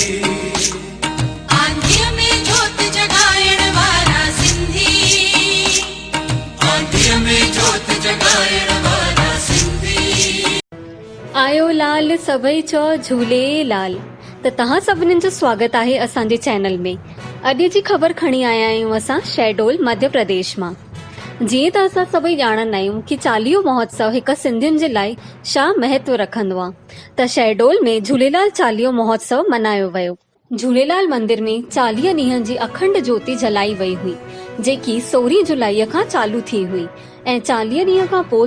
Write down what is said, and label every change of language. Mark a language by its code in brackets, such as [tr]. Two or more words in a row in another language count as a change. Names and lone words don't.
[sd] आंधीअ में जोत जगाइण वारा सिंधी, आंधीअ में जोत जगाइण वारा सिंधी। आयो लाल सभई चो झूलेलाल। त तव्हां सभिनीनि जो स्वागत आहे असांजे चैनल में। अॼु जी ख़बर खणी आया आहियूं असां शहडोल मध्य प्रदेश मां। जीअं त असां सभई ॼाणंदा आहियूं कि चालीहो महोत्सव हिकु सिंधियुनि जे लाइ छा महत्व रखंदो आहे। त शहडोल में झूलेलाल चालीहो महोत्सव मनायो वियो। झूलेलाल मंदिर में 40 ॾींहंनि जी अखंड ज्योति जलाई वई हुई, जेकी 16 जुलाई खां चालू थी हुई ऐं 40 ॾींहं खां पोइ